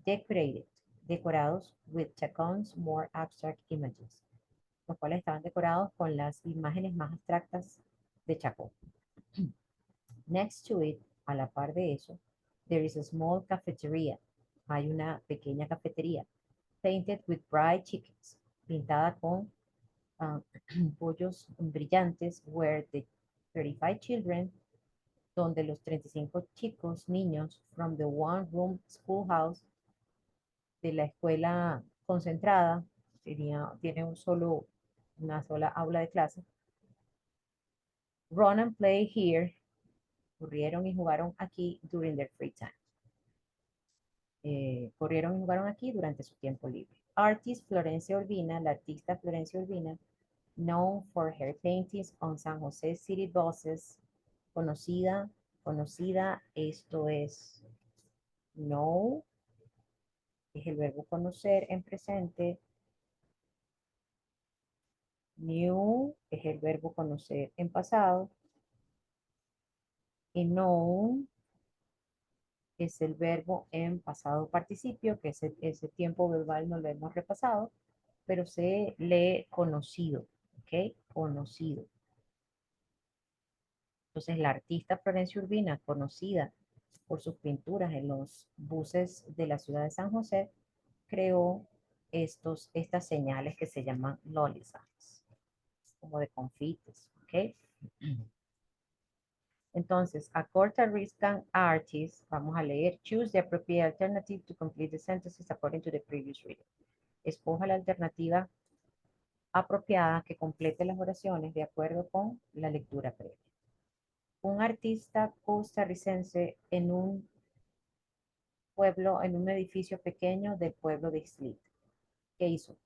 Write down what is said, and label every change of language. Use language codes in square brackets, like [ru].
[en] Decorated, [es] decorados [en] with Chacon's more abstract images, [es] los cuales estaban decorados con las imágenes más abstractas de Chacón. [en] Next to it, [es] a la par de eso, [en] there is a small cafeteria. [es] Hay una pequeña cafetería. [en] Painted with bright chickens. [es] Pintada con pollos brillantes, [en] where the 35 children, [es] donde los 35 chicos, niños, [en] from the one-room schoolhouse, [es] de la escuela concentrada, tiene una sola aula de clase. [en] Run and play here, [es] corrieron y jugaron aquí [en] during their free time. [es] Corrieron y jugaron aquí durante su tiempo libre. [en] Artist Florencia Urbina, [es] la artista Florencia Urbina, [en] known for her paintings on San Jose City buses, [es] conocida, esto es [en] know, [es] es el verbo conocer en presente, [en] knew [es] es el verbo conocer en pasado, y [en] known [es] es el verbo en pasado participio, que ese tiempo verbal no lo hemos repasado, pero se lee conocido, ¿ok? Conocido. Entonces, la artista Florencia Urbina, conocida por sus pinturas en los buses de la ciudad de San José, creó estas señales que se llaman [en] lolly signs, [es] como de confites, ¿ok? Entonces, [en] a Costa Rican artist, [es] vamos a leer, [en] choose the appropriate alternative to complete the sentences according to the previous reading. [es] Escoja la alternativa apropiada que complete las oraciones de acuerdo con la lectura previa. Un artista costarricense en un pueblo, en un edificio pequeño del pueblo de Islita. ¿Qué hizo?